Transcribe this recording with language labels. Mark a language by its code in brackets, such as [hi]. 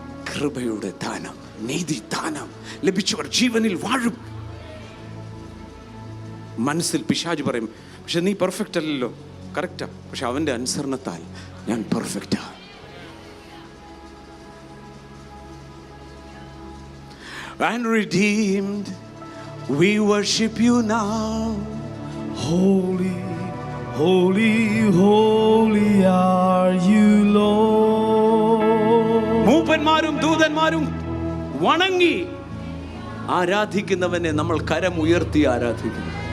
[ml] കൃപയുടെ ദാനം, നീതി ദാനം ലഭിച്ചവർ ജീവനിൽ വാഴും. മനസ്സിൽ പിശാച് പറയും, പക്ഷെ നീ പെർഫെക്റ്റ് അല്ലല്ലോ. കറക്റ്റാ, പക്ഷെ അവന്റെ അനുസരണത്താൽ ഞാൻ പെർഫെക്റ്റാ. [en] And redeemed, we worship you now. Holy, holy, holy are you, Lord. [ml] മൂപ്പന്മാരും ദൂതന്മാരും വണങ്ങി ആരാധിക്കുന്നവനെ നമ്മൾ കരം ഉയർത്തി ആരാധിക്കുന്നു.